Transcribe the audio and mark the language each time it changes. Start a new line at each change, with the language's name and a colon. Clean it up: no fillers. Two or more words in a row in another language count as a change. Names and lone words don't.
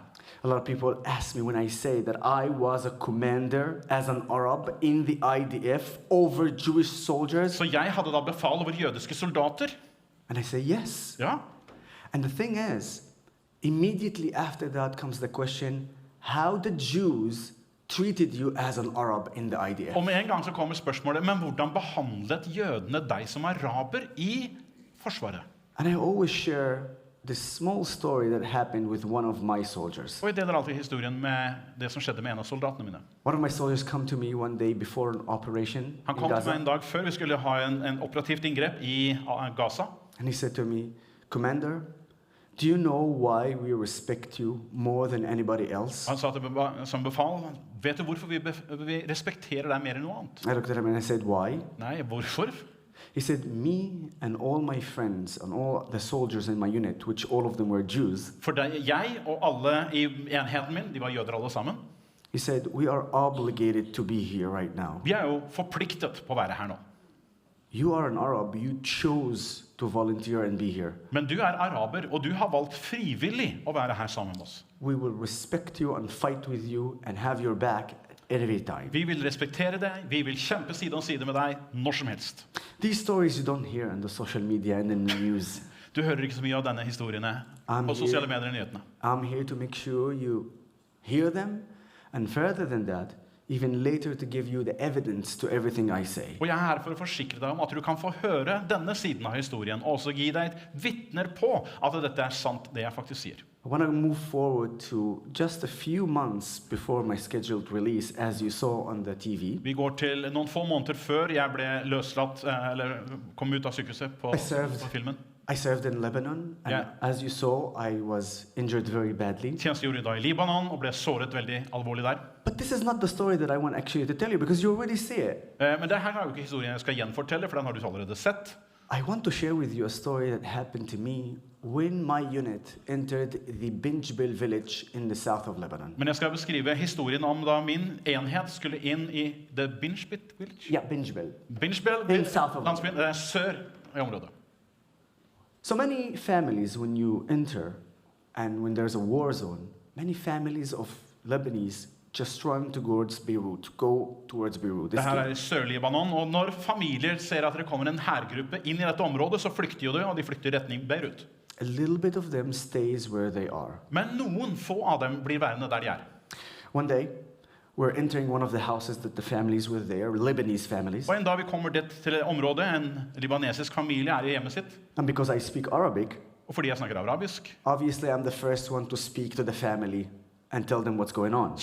English: A lot of people ask me when I say that I was a commander as an Arab in the IDF over Jewish soldiers.
Norwegian: Så jeg hadde da befal over jødiske soldater.
English: And I say yes.
Norwegian: Ja.
English: And the thing is, immediately after that comes the question, how the Jews treated you as an Arab in the IDF.
Norwegian: Og med en gang så kommer spørsmålet, men hvordan behandlet jødene deg som araber I forsvaret?
English: And I always share this small story that happened with one of my soldiers.
Norwegian: Og jeg deler alltid historien med det som skjedde med en av soldatene mine.
English: One of my soldiers come to me one day before an operation
Norwegian: Han
English: in
Norwegian: kom til
English: Gaza,
Norwegian: meg en dag før vi skulle ha en operativt inngrep I Gaza.
English: and he said to me, Commander, do you know why we respect you more than anybody else?
Norwegian: Han sa som befal, vet du hvorfor vi respekterer deg mer enn noe annet?
English: I looked at him and I said, why?
Norwegian: Nei, hvorfor?
English: He said, me and all my friends and all the soldiers in my unit, which all of them were Jews,
Norwegian: For jeg og alle I enheten min, de var jøder alle sammen.
English: he said, we are obligated to be here right now.
Norwegian: Vi jo forpliktet på å være her nå.
English: You are an Arab, you chose to volunteer and be here.
Norwegian: Men du araber, og du har valgt frivillig å være her sammen med oss.
English: We will respect you and fight with you and have your back every time.
Norwegian: Vi vil respektere deg, vi vil kjempe side om side med deg når som helst.
English: These stories you don't hear on the social media and in the news.
Norwegian: Du hører ikke så mye av denne historiene på sosiale medier I nyhetene.
English: I'm here to make sure you hear them, and further than that, even later to give you the evidence to everything I say.
Norwegian: Og jeg her for å forsikre deg om at du kan få høre denne siden av historien, og også gi deg et vittner på at dette sant, det jeg faktisk sier.
English: I want to move forward to just a few months before my scheduled release, as you saw on the TV.
Norwegian: Vi går til noen få måneder før jeg ble løslatt, eller kom ut av sykehuset på filmen.
English: I served in Lebanon, and Yeah. as you saw, I was injured very badly.
Norwegian: Tjenestegjorde da I Libanon, og ble såret veldig alvorlig der.
English: But this is not the story that I want actually to tell you, because you already see it.
Norwegian: Men det her jo ikke historien jeg skal gjenfortelle, for den har du allerede sett.
English: I want to share with you a story that happened to me when my unit entered the Binjbil village in the south of Lebanon.
Norwegian: Men jeg skal beskrive historien om da min enhet skulle inn I The Binjbit Village.
English: Yeah, Binjbil. Binjbil, In south of
Norwegian: landsbyen, det sør I området.
English: So many families, when you enter and when there's a war zone, many families of Lebanese just run towards Beirut, go towards Beirut.
Norwegian: Det her I sørlige Libanon, og når familier ser at det kommer en hergruppe inn I dette området, så flykter jo de, og de flykter I retning Beirut.
English: A little bit of them stays where they are.
Norwegian: Men noen få av dem blir værende der de
English: One day, we're entering one of the houses that the families were there, Lebanese families.
Norwegian: Og en dag vi kommer dit til området, en libanesisk familie I hjemmet sitt,
English: And because I speak Arabic,
Norwegian: og fordi jeg snakker arabisk,
English: obviously I'm the first one to speak to the family and tell them what's going on.